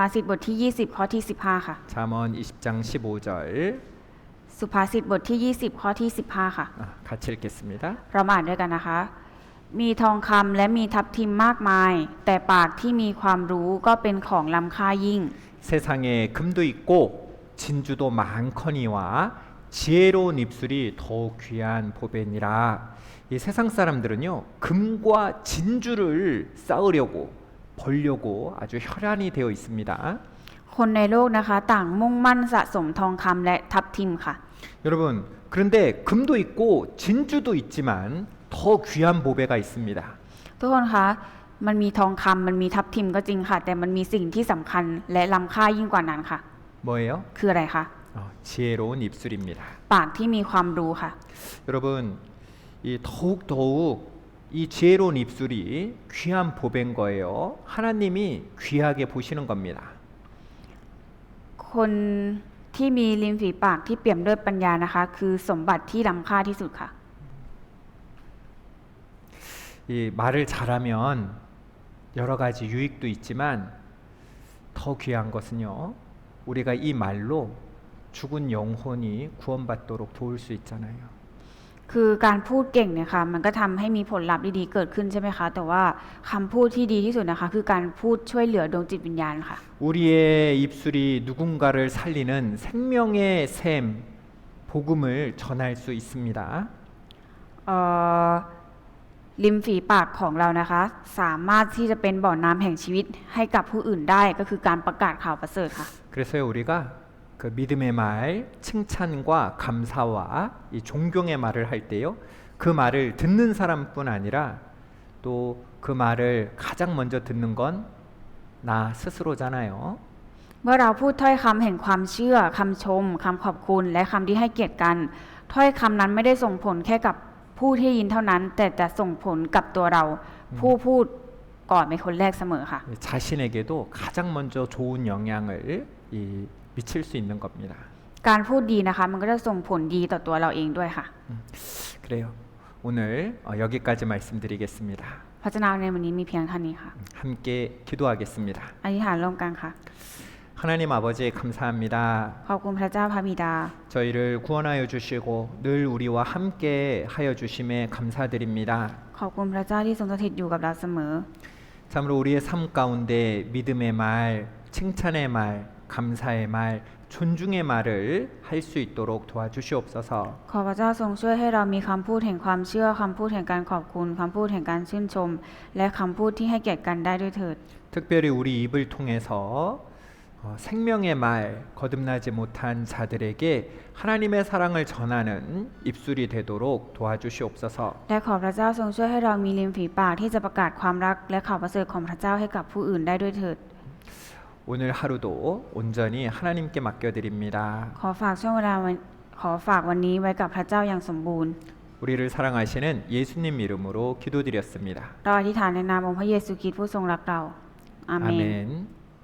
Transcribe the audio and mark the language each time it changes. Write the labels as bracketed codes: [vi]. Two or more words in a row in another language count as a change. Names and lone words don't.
[th] สุภาษิตบทที่20ข้อที่15ค่ะ [ko] 잠언 20장 15절 [th] สุภาษิตบทที่ 20 ข้อที่ 15 ค่ะ [ko] 같이 읽겠습니다. [th] เรามาอ่านด้วยกันนะคะ มีทองคำและมีทับทิมมากมาย แต่ปากที่มีความรู้ก็เป็นของล้ำค่ายิ่ง [ko] 세상에 금도 있고 진주도 많거니와 지혜로운 입술이 더욱 귀한 보배니라. 이 세상 사람들은요 금과 진주를 쌓으려고 벌려고 아주 혈안이 되어 있습니다. [th] คนในโลกนะคะ ต่างมุ่งมั่นสะสมทองคำและทับทิมค่ะ [ko] 여러분 그런데 금도 있고 진주도 있지만 더 귀한 보배가 있습니다. [th] ทุกคนคะมันมีทองคำมันมีทับทิมก็จริงค่ะ แต่มันมีสิ่งที่สำคัญและล้ำค่ายิ่งกว่านั้นค่ะ [ko] 뭐예요? [th] คืออะไรคะ [ko] 지혜로운 입술입니다. [th] ปากที่มีความรู้ค่ะ [ko] 여러분 이 더욱 이 지혜로운 입술이 귀한 보배인 거예요. 하나님이 귀하게 보시는 겁니다. [th] คนที่มีริมฝีปากที่เปี่ยมด้วยปัญญานะคะ คือสมบัติที่ล้ำค่าที่สุดค่ะ [ko] 이 말을 잘하면 여러 가지 유익도 있지만 더 귀한 것은요. 우리가 이 말로 죽은 영혼이 구원받도록 도울 수 있잖아요. [th] คือการพูดเก่งเนี่ยค่ะมันก็ทำให้มีผลลัพธ์ดีๆเกิดขึ้นใช่ไหมคะแต่ว่าคำพูดที่ดีที่สุดนะคะ คือการพูดช่วยเหลือดวงจิตวิญญาณค่ะ [ko] 우리의 입술이 누군가를 살리는 생명의 샘 복음을 전할 수 있습니다. [th] ริมฝีปากของเรานะคะ สามารถที่จะเป็นบ่อน้ำแห่งชีวิตให้กับผู้อื่นได้ก็คือการประกาศข่าวประเสริฐค่ะ [ko] 그래서요 우리가 그 믿음의 말, 칭찬과 감사와 이 존경의 말을 할 때요 그 말을 듣는 사람뿐 아니라 또 그 말을 가장 먼저 듣는 건 나 스스로잖아요. [th] เมื่อเราพูดถ้อยคำแห่งความเชื่อคำชมคำขอบคุณและคำที่ให้เกียรติกันถ้อยคำนั้นไม่ได้ส่งผลแค่กับผู้ที่ยินเท่านั้น แต่จะส่งผลกับตัวเราผู้พูดก่อนเป็นคนแรกเสมอค่ะ [ko] 자신에게도 가장 먼저 좋은 영향을 미칠 수 있는 겁니다. [th] การพูดดีนะคะ มันก็จะส่งผลดีต่อตัวเราเองด้วยค่ะ [ko] 그래요. 오늘 여기까지 말씀드리겠습니다. [th] พระเจ้าในวันนี้มีเพียงเท่านี้ค่ะ [ko] 함께 기도하겠습니다. [th] อธิษฐานร่วมกันค่ะ [ko] 하나님 아버지 감사합니다. [th] ขอบคุณพระเจ้าพระบิดา [ko] 저희를 구원하여 주시고 늘 우리와 함께 하여 주심에 감사드립니다. [th] ขอบคุณพระเจ้าที่ทรงสถิตอยู่กับเราเสมอ [ko] 참으로 우리의 삶 가운데 믿음의 말, 칭찬의 말, 감사의 말, 존중의 말을 할 수 있도록 도와주시옵소서. [th] ขอพระเจ้าทรงช่วยให้เรามีคำพูดแห่งความเชื่อคำพูดแห่งการขอบคุณคำพูดแห่งการชื่นชม และคำพูดที่ให้เกียรติกันได้ด้วยเถิด [ko] 특별히 우리 입을 통해서 생명의 말 거듭나지 못한 자들에게 하나님의 사랑을 전하는 입술이 되도록 도와주시옵소서. [th] และขอพระเจ้าทรงช่วยให้เรามีริมฝีปากที่จะประกาศความรักและข่าวประเสริฐของพระเจ้าให้กับผู้อื่นได้ด้วยเถิด [ko] 오늘 하루도 온전히 하나님께 맡겨드립니다. [th] ขอฝากช่วงเวลาขอฝากวันนี้ไว้กับพระเจ้าอย่างสมบูรณ์ [ko] 우리를 사랑하시는 예수님 이름으로 기도드렸습니다. [th] เราอธิษฐานในนามองค์พระเยซูคริสต์ผู้ทรงรักเราอาเมน [ko] 아멘.